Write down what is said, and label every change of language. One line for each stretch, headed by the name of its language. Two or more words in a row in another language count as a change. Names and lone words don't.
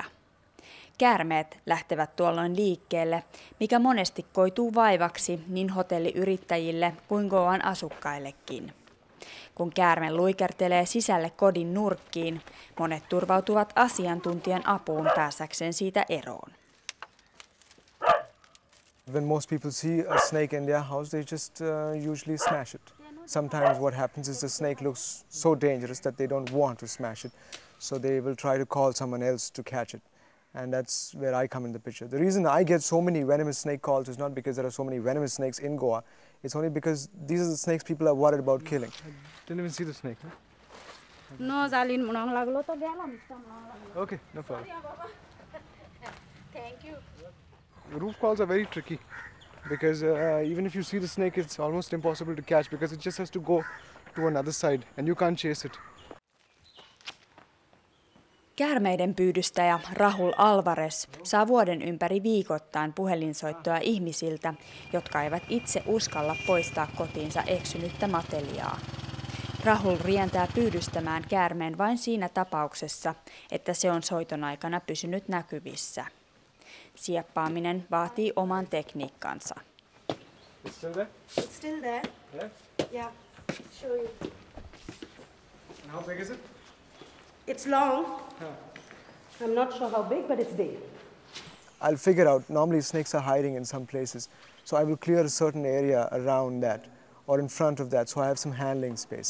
Finnish: Käärmeet lähtevät tuolloin liikkeelle, mikä monesti koituu vaivaksi niin hotelliyrittäjille kuin Goan asukkaillekin. Kun käärme luikertelee sisälle kodin nurkkiin, monet turvautuvat asiantuntijan apuun pääsäkseen siitä eroon.
English: When most people see a snake in their house, they just usually smash it. Sometimes what happens is the snake looks so dangerous that they don't want to smash it, so they will try to call someone else to catch it. And that's where I come in the picture. The reason I get so many venomous snake calls is not because there are so many venomous snakes in Goa. It's only because these are the snakes people are worried about killing. I didn't even see the snake. Huh? No, Okay, no problem. Thank you. Roof calls are very tricky because even if you see the snake, it's almost impossible to catch because it just has to go to another side and you can't chase it.
Finnish: Käärmeiden pyydystäjä Rahul Alvarez saa vuoden ympäri viikoittain puhelinsoittoja ihmisiltä, jotka eivät itse uskalla poistaa kotiinsa eksynyttä matelijaa. Rahul rientää pyydystämään käärmeen vain siinä tapauksessa, että se on soiton aikana pysynyt näkyvissä. Sieppaaminen vaatii oman tekniikkansa.
English: It's still there? It's still there. Yeah. Yeah, show you. And how big is it? It's long. I'm not sure how big, but it's big. I'll figure out. Normally snakes are hiding in some places, so I will clear a certain area around that or in front of that, so I have some handling space.